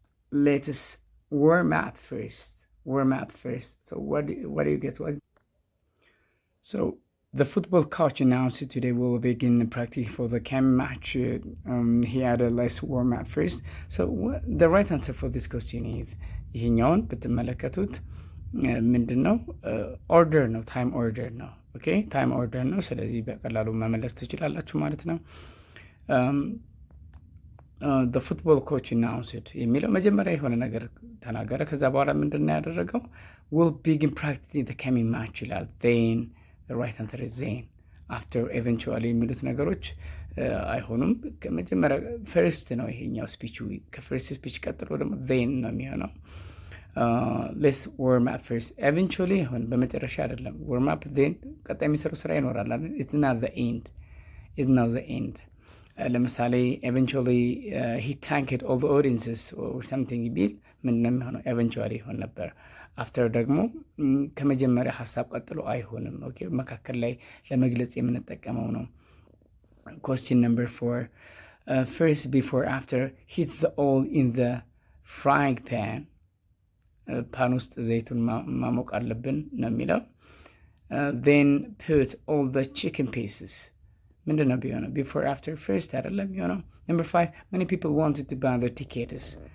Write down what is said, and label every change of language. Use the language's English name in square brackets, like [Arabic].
[English] Let us warm up first. So what do you get? So, the football coach announced today we'll begin practice for the coming match. He added, let's warm up first. So, the right answer for this question is, [Amharic] ይሄኛውን ብትመለከቱት ምንድን ነው? ኦርደር ነው፣ ታይም ኦርደር ነው። ኦኬ ታይም ኦርደር ነው። ስለዚህ በቀላሉ መመለስ ትችላላችሁ ማለት ነው። [English] the football coach announced [Amharic] የሚለው መጀመሪያ የሆነ ነገር ተናገረ። ከዛ በኋላ ምንድን ነው ያደረገው? [English] will begin practicing the coming match ይላል። then the right answer is then. [Amharic] after, eventually የሚሉት ነገሮች አይሆኑም። ከመጀመሪያ ፈርስት ነው ይሄኛው ስፒቹ። ከፈርስት ስፒች ቀጥሎ ደግሞ then ነው የሚሆነው። [English] let's warm up first. [Amharic] eventually ይሁን በመጨረሻ አይደለም። warm up then ቀጣይ የሚሰሩ ስራ ይኖራል አይደል? [English] it's not the end. [Amharic] ለምሳሌ [English] eventually he thanked all the audiences or something [Amharic] ቢል ምን ነው የሚሆነው? eventually ይሆን ነበር። after ደግሞ ከመጀመሪያ ሀሳብ ቀጥሎ አይሆንም። ኦኬ መካከል ላይ ለመግለጽ የምንጠቀመው ነው። [English] question number 4 first, before, after, hit the oil in the frying pan. [Amharic] ፓን ውስጥ ዘይቱን ማሞቅ አለብን ነው የሚለው። [English] then put all the chicken pieces [Amharic] ምንድን ነው ቢሆነው? [English] before, after, first [Amharic] አይደለም የሚሆነው። [English] number 5 many people wanted to buy the tickets.